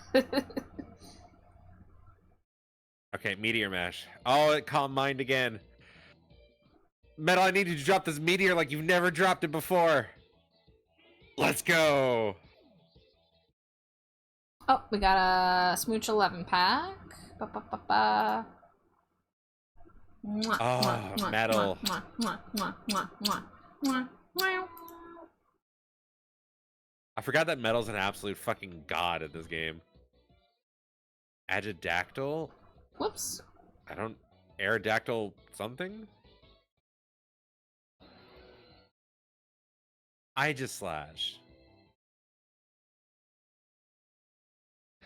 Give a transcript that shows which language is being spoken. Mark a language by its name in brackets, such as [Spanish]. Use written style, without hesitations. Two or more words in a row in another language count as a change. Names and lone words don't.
[English] Okay, Meteor Mash. Oh, it Calm Mind again. Metal, I need you to drop this meteor like you've never dropped it before. Let's go. Oh, we got a Smooch 11 pack. Ba, ba, ba, ba. Mwah, Oh, mwah, mwah, Metal. mwah, mwah, mwah, mwah, mwah, mwah, mwah. I forgot that Metal's an absolute fucking god at this game. Agidactyl? Whoops. I don't... Aerodactyl something? I just slash.